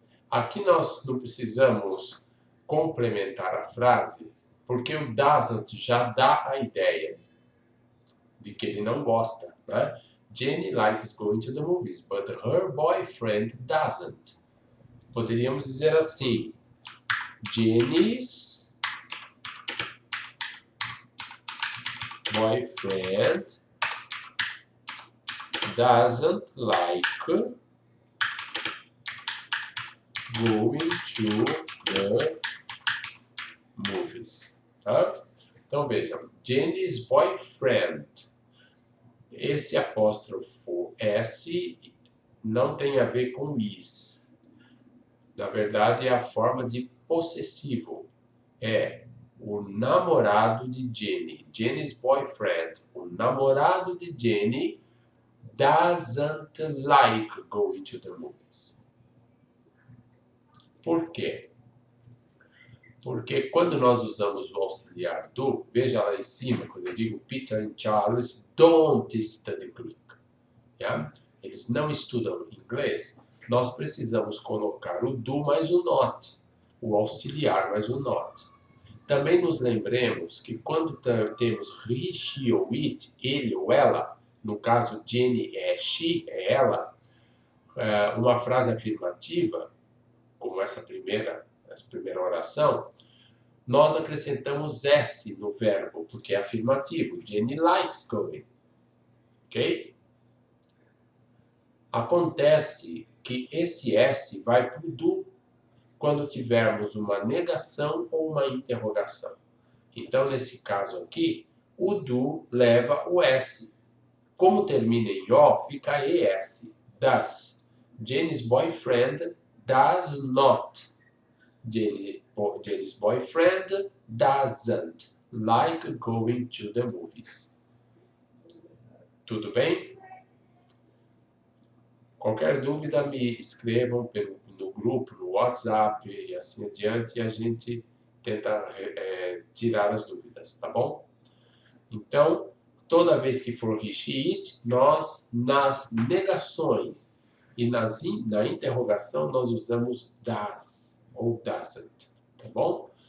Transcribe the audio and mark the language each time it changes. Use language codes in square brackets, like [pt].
[pt] Aqui nós não precisamos complementar a frase, porque o doesn't já dá a ideia de que ele não gosta, né? [en] Jenny likes going to the movies, but her boyfriend doesn't. [pt] Poderíamos dizer assim: [en] Jenny's boyfriend doesn't like going to the movies. [pt] Tá? Então vejam, Jenny's boyfriend. Esse apóstrofo S não tem a ver com is. Na verdade, é a forma de possessivo. É o namorado de Jenny. Jenny's boyfriend. O namorado de Jenny [en] doesn't like going to the movies. [pt] Por quê? Porque quando nós usamos o auxiliar do, veja lá em cima, quando eu digo [en] Peter and Charles don't study Greek. [pt] Yeah? Eles não estudam inglês. Nós precisamos colocar o do mais o not, o auxiliar mais o not. Também nos lembremos que quando temos he, she ou it, ele ou ela, no caso Jenny é she, é ela, uma frase afirmativa, como essa primeira oração, nós acrescentamos S no verbo, porque é afirmativo. [en] Jenny likes going. [pt] Ok? Acontece que esse S vai para o do quando tivermos uma negação ou uma interrogação. Então, nesse caso aqui, o do leva o S. Como termina em O, fica ES. Does. [en] Jenny's boyfriend does not. Jenny's boyfriend doesn't like going to the movies. [pt] Tudo bem? Qualquer dúvida me escrevam no grupo, no WhatsApp e assim adiante, e a gente tenta tirar as dúvidas, tá bom? Então, toda vez que for he, she, it, nós nas negações e na interrogação nós usamos does ou doesn't, tá bom?